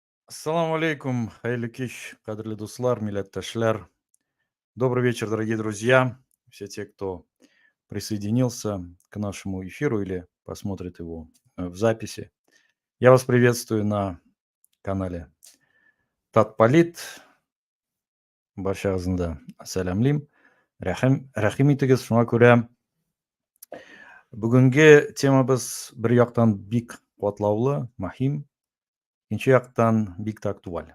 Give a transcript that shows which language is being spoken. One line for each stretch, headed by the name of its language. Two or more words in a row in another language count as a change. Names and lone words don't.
Arabic: السلام عليكم,
Tatar: хәерле кич, кадерле дуслар, милләттәшләр.
Russian: Добрый вечер, дорогие друзья, все те, кто присоединился к нашему эфиру или посмотрит его в записи. Я вас приветствую на канале Татполит.
Kazakh: Баршағызды сәлемлеймін.
Tatar: Рәхим итегез, шуңа күрә бүгенге темабыз бер яктан бик катлаулы, мөһим, икенче яктан бик тә актуаль.